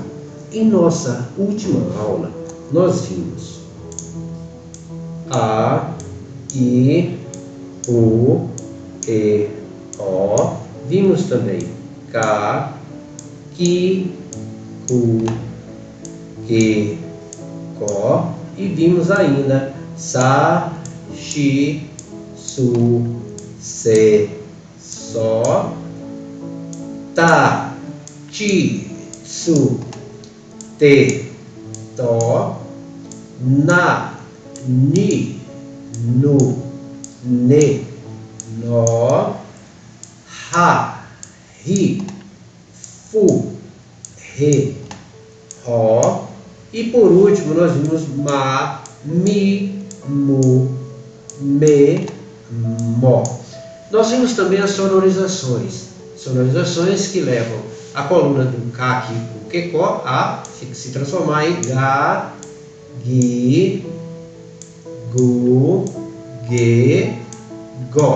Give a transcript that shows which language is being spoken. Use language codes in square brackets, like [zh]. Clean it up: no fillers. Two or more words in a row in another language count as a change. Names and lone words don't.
[pt] Em nossa última aula, nós vimos [ja] あ、い、う, え、お, vimos também か、き、く、け、こ, [pt] e vimos ainda [ja] さ、し、す、せ、そ、た、ち, す、て、と、な, に、ぬ、ね、の、は、ひ、ふ、へ、ほ, [pt] e por último nós vimos [ja] ま、み、む、め、も. [pt] Nós vimos também as sonorizações que levam a coluna do [ja] か、き、く、け、こ [pt] a se transformar em [ja] が、ぎ、ぐ、げ、ご.